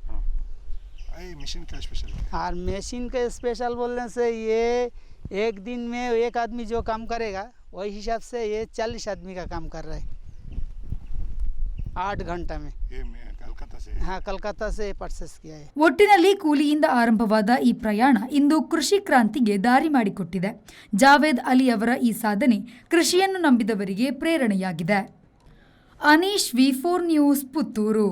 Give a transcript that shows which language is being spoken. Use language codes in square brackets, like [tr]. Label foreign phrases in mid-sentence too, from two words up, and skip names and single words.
[hi] मशीन का स्पेशल और मशीन के स्पेशल बोलने से ये एक दिन में एक आदमी जो काम करेगा वही हिसाब से ये 40 आदमी का काम कर रहा है 8 घंटा में। हाँ, कलकत्ता से परचेस किया है। [kn] ಒಟ್ಟಿನಲ್ಲಿ ಕೂಲಿಯಿಂದ ಆರಂಭವಾದ ಈ ಪ್ರಯಾಣ ಇಂದು ಕೃಷಿ ಕ್ರಾಂತಿಗೆ ದಾರಿ ಮಾಡಿಕೊಟ್ಟಿದೆ. ಜಾವೇದ್ ಅಲಿ ಅವರ ಈ ಸಾಧನೆ ಕೃಷಿಯನ್ನು ನಂಬಿದವರಿಗೆ ಪ್ರೇರಣೆಯಾಗಿದೆ. ಅನೀಶ್, V4 ನ್ಯೂಸ್, ಪುತ್ತೂರು.